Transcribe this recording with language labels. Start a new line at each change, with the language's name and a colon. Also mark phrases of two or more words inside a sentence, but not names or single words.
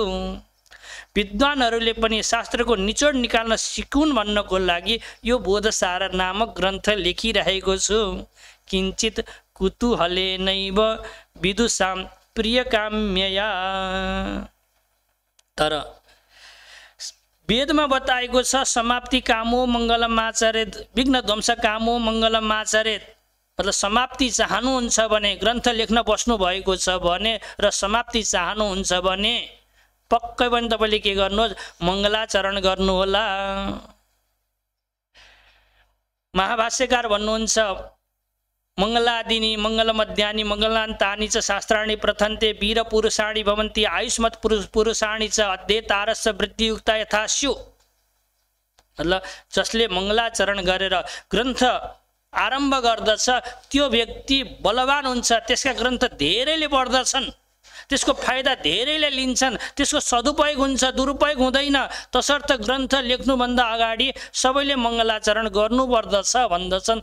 Nepali: विद्वानहरूले पनि शास्त्रको निचोड निकाल्न सिकुन् भन्नको लागि यो बोधसार नामक ग्रन्थ लेखिरहेको छु।
Sanskrit: किञ्चित कुतूहलेनैव विदुषां प्रियकाम्यया।
Nepali: तर वेदमा बताएको छ,
Sanskrit: समाप्ति कामो मङ्गलमाचरेत्, विघ्न ध्वंस कामो मङ्गलमाचरेत्।
Nepali: मतलब समाप्ति चाहनुहुन्छ भने, ग्रन्थ लेख्न बस्नु भएको छ भने र समाप्ति चाहनुहुन्छ भने पक्कै पनि तपाईँले के गर्नुहोस्, मङ्गलाचरण गर्नुहोला। महाभाष्यकार भन्नुहुन्छ,
Sanskrit: मङ्गलादिनी मङ्गलमध्यानि मङ्गलान्तानि च शास्त्राणि प्रथन्ते वीरपुरुषाणि भवन्ति आयुष्मत् पुरुषाणि च अध्येतारस्य वृद्धियुक्ता यथा स्युः।
Nepali: मतलब जसले मङ्गलाचरण गरेर ग्रन्थ आरम्भ गर्दछ त्यो व्यक्ति बलवान हुन्छ। त्यसका ग्रन्थ धेरैले पढ्दछन्, त्यसको फाइदा धेरैले लिन्छन्, त्यसको सदुपयोग हुन्छ, दुरुपयोग हुँदैन। तसर्थ ग्रन्थ लेख्नुभन्दा अगाडि सबैले मङ्गलाचरण गर्नुपर्दछ भन्दछन्।